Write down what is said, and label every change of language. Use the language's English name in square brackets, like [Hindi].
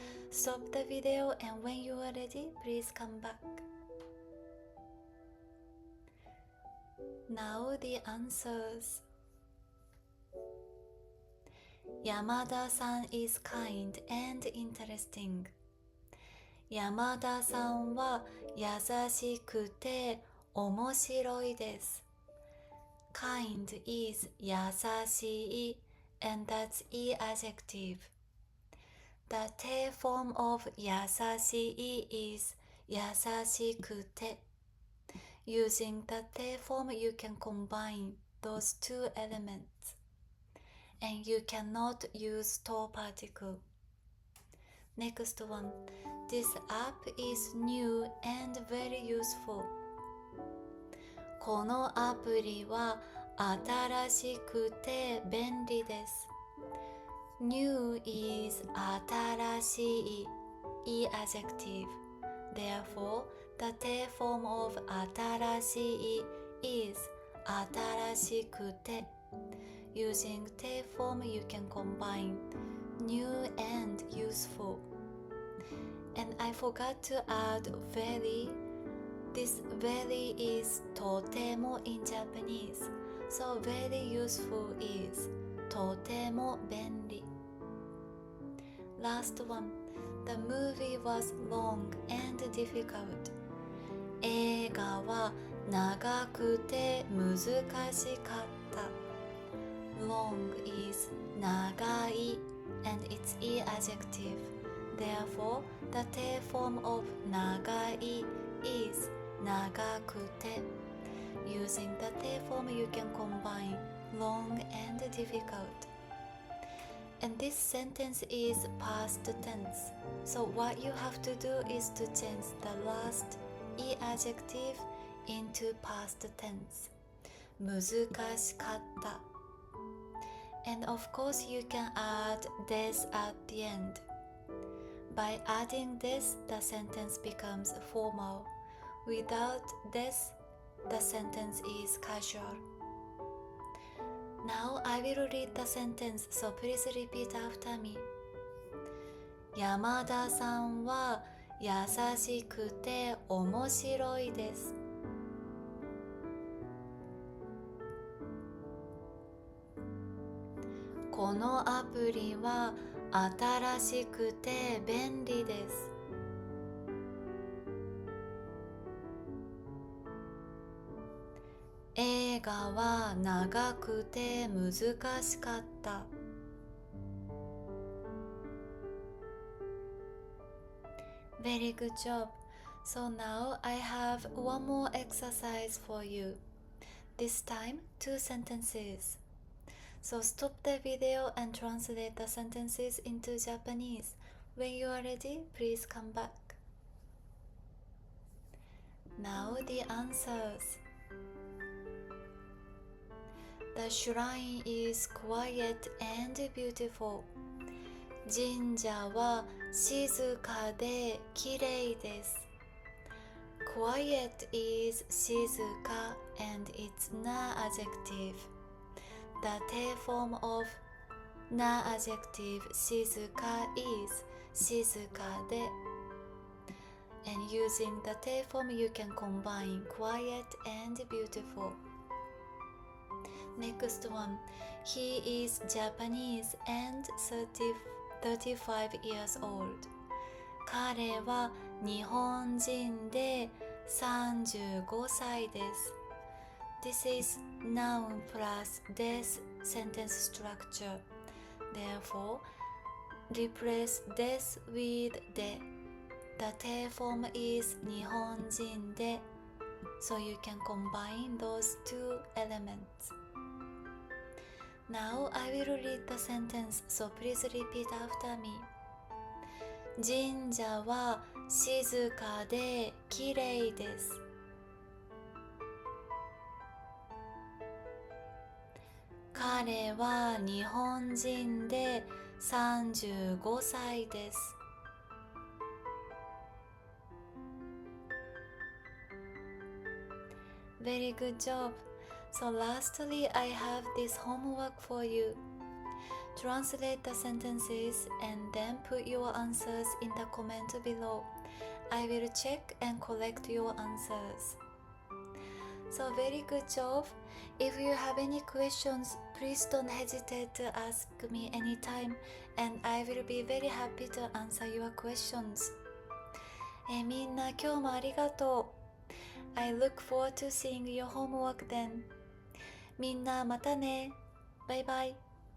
[English] Stop the video and when you are ready, please come back. Now the answers. 山田さん is kind and interesting. [Japanese] 山田さんは優しくて面白いです。 [English] Kind is 優しい and that'sい-adjective. The te form of 優しい is 優しくて. Using the te form you can combine those two elements and you cannot use to particle. Next one. This app is new and very useful. [Japanese] このアプリは新しくて便利です。 [English] New is 新しい い-adjective. Therefore, the te form of 新しい is 新しくて. Using te form you can combine new and useful. And I forgot to add very. This very is とても in Japanese. So very useful is [Japanese] とても便利. [English] Last one. The movie was long and difficult. [Japanese] 映画は長くて難しかった。 [English] Long is 長い and it'sい-adjective. Therefore, the te form of 長い is 長くて. Using the te form you can combine long and difficult. And this sentence is past tense. So what you have to do is to change the lastい-adjective into past tense. [Japanese] 難しかった. [English] And of course you can add this at the end. By adding this, the sentence becomes formal. Without this, the sentence is casual. Now I will read the sentence, so please repeat after me. [Japanese] 山田さんは優しくて面白いです。このアプリは新しくて便利です。映画は長くて難しかった。 [English] Very good job. So now I have one more exercise for you. This time, 2 sentences. So stop the video and translate the sentences into Japanese. When you are ready, please come back. Now the answers. The shrine is quiet and beautiful. [Japanese] 神社は静かできれいです。 [English] Quiet is 静か and it's na-adjective. The te form of na-adjective 静か is 静かで. And using the te form you can combine quiet and beautiful. Next one. He is Japanese and 35 years old. [Japanese] 彼は日本人で35歳です。 [English] This is noun plus this sentence structure. Therefore, replace this with de. The te form is 日本人で, so you can combine those two elements. Now I will read the sentence, so please repeat after me. [Japanese] 神社は静かできれいです。彼は日本人で35歳です。 [English] Very good job. So lastly, I have this homework for you. Translate the sentences and then put your answers in the comment below. I will check and collect your answers. So very good job. If you have any questions, please don't hesitate to ask me anytime, and I will be very happy to answer your questions. [Japanese] みんな今日もありがとう。 [English] I look forward to seeing your homework then. [Japanese] みんなまたね。バイバイ。